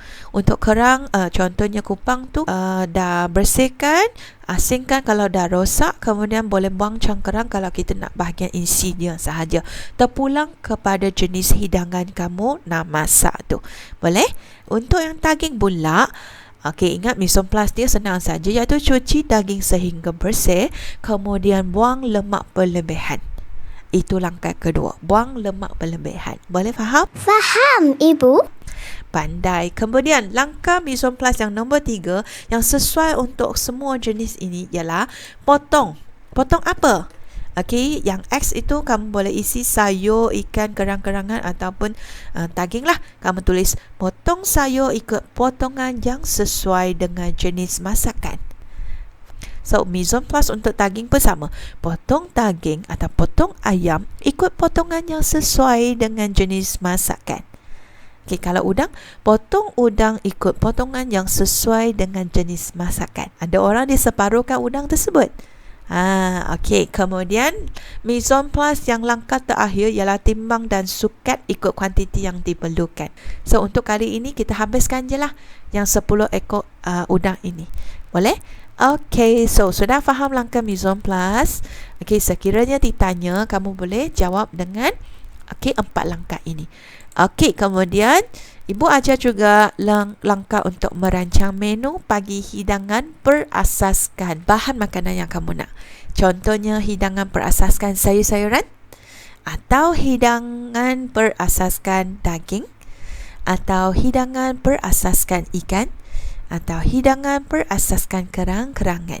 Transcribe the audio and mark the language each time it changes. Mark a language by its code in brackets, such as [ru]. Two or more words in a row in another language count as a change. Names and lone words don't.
[ms] Untuk kerang, contohnya kupang tu, dah bersihkan, asingkan kalau dah rosak. Kemudian boleh buang cangkerang kalau kita nak bahagian isi dia sahaja. Terpulang kepada jenis hidangan kamu nak masak tu. Boleh? Untuk yang daging pula, okey, ingat [fr] mise en place [ms] dia senang saja, iaitu cuci daging sehingga bersih, kemudian buang lemak berlebihan. Itu langkah kedua, buang lemak berlebihan. Boleh faham? Faham, Ibu. Pandai. Kemudian langkah [fr] mise en place [ms] yang nombor 3 yang sesuai untuk semua jenis ini ialah potong. Potong apa? Okey, yang X itu kamu boleh isi sayur, ikan, kerang-kerangan ataupun daging lah. Kamu tulis potong sayur ikut potongan yang sesuai dengan jenis masakan. So, [fr] mise en place [ms] untuk daging pun sama. Potong daging atau potong ayam ikut potongan yang sesuai dengan jenis masakan. Okey, kalau udang, potong udang ikut potongan yang sesuai dengan jenis masakan. Ada orang dia separuhkan udang tersebut. Okey. Kemudian [fr] mise en place [ms] yang langkah terakhir ialah timbang dan sukat ikut kuantiti yang diperlukan. So, untuk kali ini kita habiskan je lah yang 10 ekor udang ini. Boleh? Okey. So, sudah faham langkah [fr] mise en place? [ms] Okey, sekiranya ditanya, kamu boleh jawab dengan 4 langkah ini. Okey, kemudian ibu ajar juga langkah untuk merancang menu pagi hidangan berasaskan bahan makanan yang kamu nak. Contohnya hidangan berasaskan sayur-sayuran, atau hidangan berasaskan daging, atau hidangan berasaskan ikan, atau hidangan berasaskan kerang-kerangan.